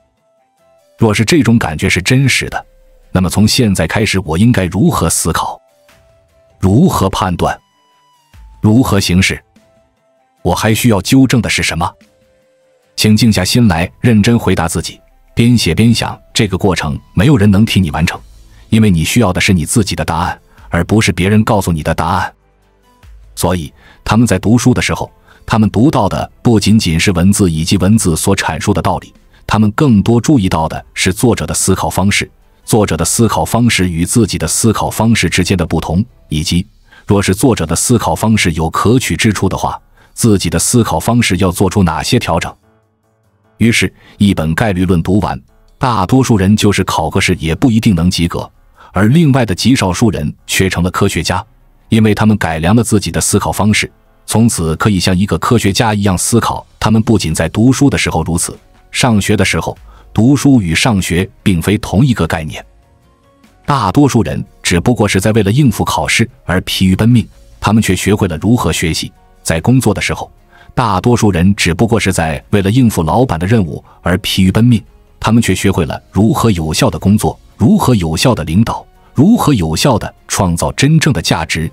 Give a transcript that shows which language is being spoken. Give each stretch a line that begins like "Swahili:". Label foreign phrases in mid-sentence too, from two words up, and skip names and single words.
Chinese: 若是這種感覺是真實的，那麼從現在開始我應該如何思考？如何判斷？如何行事？我還需要糾正的是什麼？請靜下心來，認真回答自己，邊寫邊想。這個過程沒有人能替你完成，因為你需要的是你自己的答案，而不是別人告訴你的答案。所以他們在讀書的時候，他們讀到的不僅僅是文字以及文字所阐述的道理，他們更多注意到的是作者的思考方式，作者的思考方式与自己的思考方式之间的不同，以及若是作者的思考方式有可取之處的話，自己的思考方式要做出哪些調整。於是一本概率論讀完，大多數人就是考个試也不一定能及格，而另外的極少数人卻成了科學家，因為他們改良了自己的思考方式，從此可以像一個科學家一樣思考。他們不僅在讀書的時候如此，上學的時候，讀書與上學並非同一個概念。大多數人只不過是在為了應付考試而疲於奔命，他們卻學會了如何學習。在工作的時候，大多數人只不過是在為了應付老闆的任務而疲於奔命，他們卻學會了如何有效的工作，如何有效的領導，如何有效地創造真正的價值。